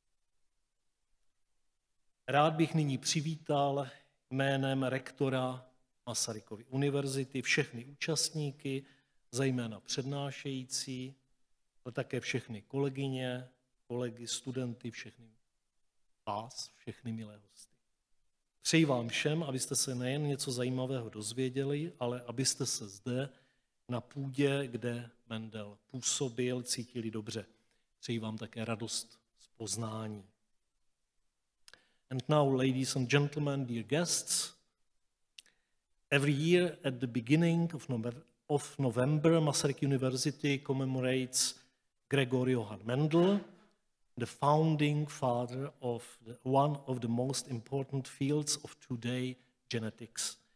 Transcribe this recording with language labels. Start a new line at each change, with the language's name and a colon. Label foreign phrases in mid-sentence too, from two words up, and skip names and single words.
Czech: Rád bych nyní přivítal jménem rektora Masarykovy univerzity všechny účastníky, zejména přednášející, ale také všechny kolegyně, kolegy, studenty, všechny vás, všechny milé hosty. Přeji vám všem, abyste se nejen něco zajímavého dozvěděli, ale abyste se zde na půdě, kde Mendel působil, cítili dobře. Přeji vám také radost z poznání.
English: And now, ladies and gentlemen, dear guests, every year at the beginning of November, Masaryk University commemorates Gregor Johann Mendel, the founding father of one of the most important fields of today, genetics.